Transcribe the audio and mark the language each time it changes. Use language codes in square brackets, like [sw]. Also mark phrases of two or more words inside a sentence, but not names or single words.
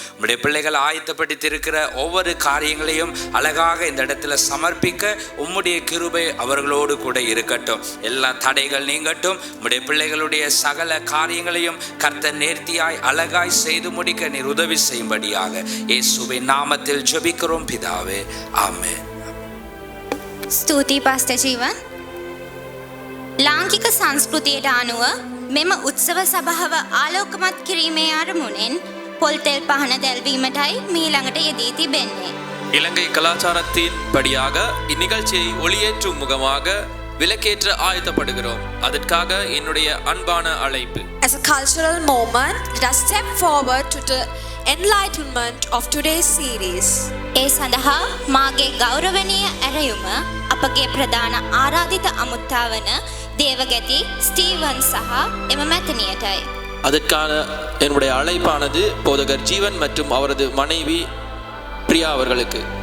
[ta] உம்முடைய பிள்ளைகள் ஆயத்தப்படுத்தியிருக்கிற ஒவ்வொரு காரியங்களையும் அழகாக இந்த இடத்துல சமர்ப்பிக்க உம்முடைய கிருபை அவர்களோடு கூட இருக்கட்டும். எல்லா தடைகள் நீங்கட்டும். உம்முடைய பிள்ளைகளுடைய சகல காரியங்களையும் கர்த்தர் நேர்த்தியாய் அழகாய் செய்து முடிக்க நீர் உதவி செய்யும்படியாக இயேசுவின் நாமத்தில் ஜெபிக்கிறோம் பிதாவே, ஆமென். [si] ස්තුතියි පාස්ටර් ජීවන්. ලාංකික සංස්කෘතියට අනුව මෙම උත්සව සභාව ආලෝකමත් කිරීමේ අරමුණෙන් පොල් තෙල් පහන දැල්වීමටයි මීළඟට යෙදී තිබෙන්නේ. [ta] இலங்கை கலாச்சாரத்தின் படியாக இந்நிகழ்ச்சியை ஒளியேற்றும் முகமாக விளக்கேற்ற ஆயத்தப்படுகிறோம். அதற்காக என்னுடைய அன்பான அழைப்பு. [en] As a cultural moment, let us step forward to the enlightenment of today's series. [si] ඒ සඳහා මාගේ ගෞරවනීය ඇරයුම අපගේ ප්‍රධාන ආරාධිත අමුත්තාවන දේවගති ස්ටීවන් සහ එම මැතිනියටයි. [ta] அதற்கான என்னுடைய அழைப்பானது போதகர் ஜீவன் மற்றும் அவரது மனைவி பிரியா அவர்களுக்கு.